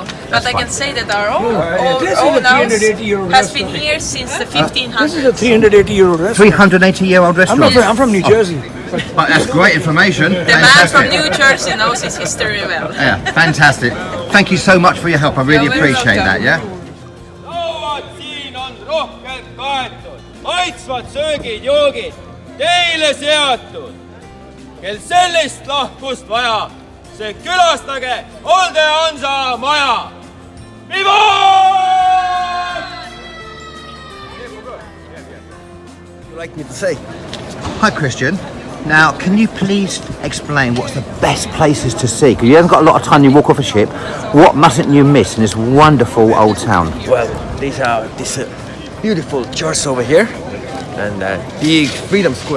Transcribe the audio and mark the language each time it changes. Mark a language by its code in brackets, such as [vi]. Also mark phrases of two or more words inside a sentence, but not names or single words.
[en] But I can say that our own house has been here since the 1500s. This is a 380-year-old restaurant. 380-year-old restaurant. I'm from New Jersey. But that's great information. The man from New Jersey knows his history well. Yeah, fantastic. Thank you so much for your help. I really You're very appreciate that, welcome. yeah? [et] lauad siin on rohkelt kaetud, maitsvad söögid, joogid teile seatud. Kel sellist lahkust vaja, see külastage Olde Hansa maja. Vivat! [en] You like me to say? Hi, Christian. Now, can you please explain what's the best places to see? Because you haven't got a lot of time, you walk off a ship. What mustn't you miss in this wonderful old town? Well, these are this beautiful church over here and big Freedom Square.